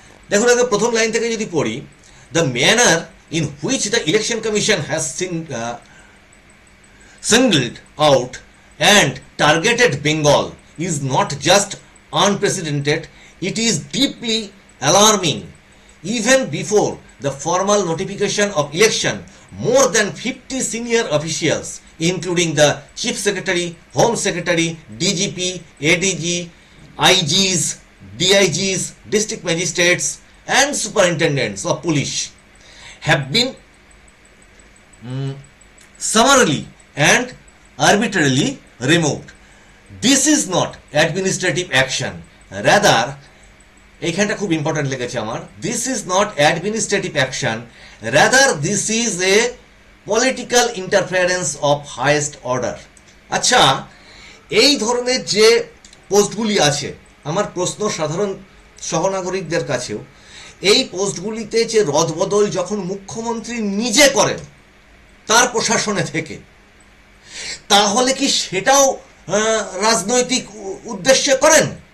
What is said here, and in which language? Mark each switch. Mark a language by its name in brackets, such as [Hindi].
[Bangla] দেখুন, আগে প্রথম লাইন থেকে যদি পড়ি, [English] The manner in which the election commission has singled out and targeted Bengal is not just unprecedented, it is deeply alarming. Even before the formal notification of election, more than 50 senior officials, including the Chief Secretary, Home Secretary, DGP, ADG, IGs, DIGs, District Magistrates, and Superintendents of Police, have been summarily and arbitrarily removed. This is not administrative action, rather [Bangla] এইখানটা খুব important লেগেছে আমার, [English] This is not administrative action, rather this is a political interference of highest order. [Bangla] আচ্ছা, এই ধরনের যে পোস্টগুলি আছে, আমার প্রশ্ন সাধারণ সহনাগরিকদের কাছেও, এই পোস্টগুলিতে যে রদবদল যখন মুখ্যমন্ত্রী নিজে করেন তার প্রশাসনে থেকে, তাহলে কি সেটাও রাজনৈতিক উদ্দেশ্যে করেন?